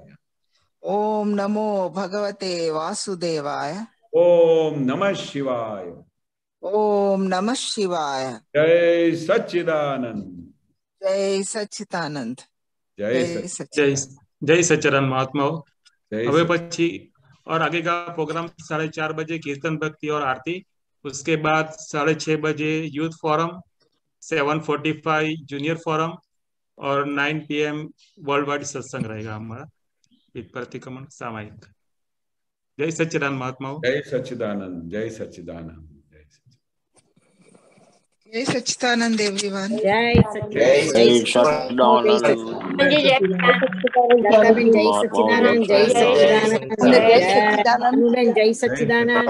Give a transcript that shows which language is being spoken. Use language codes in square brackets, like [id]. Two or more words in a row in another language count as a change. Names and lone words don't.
[sa] ओम नमो भगवते वासुदेवाय, ओम नमः शिवाय, ओम नमः शिवाय। [hi] जय सच्चिदानंद, जय सच्चिदानंद, जय सच्चिदानंद महात्माओ। [gu] હવે પછી [hi] और आगे का प्रोग्राम 4:30 बजे कीर्तन भक्ति और आरती, उसके बाद 6:30 बजे [en] youth forum, [hi] 7:45 [en] junior forum [hi] और 9 PM [en] world wide [hi] सत्संग रहेगा हमारा प्रतिक्रमण सामायिक। जय सच्चिदानंद महात्माओं। जय सच्चिदानंद, जय सच्चिदानंद, जय सच्चिदानंद एवरीवन। जय सच्चिदानंद। जय सच्चिदानंद, जय सच्चिदानंद, जय सच्चिदानंद, जय सच्चिदानंद,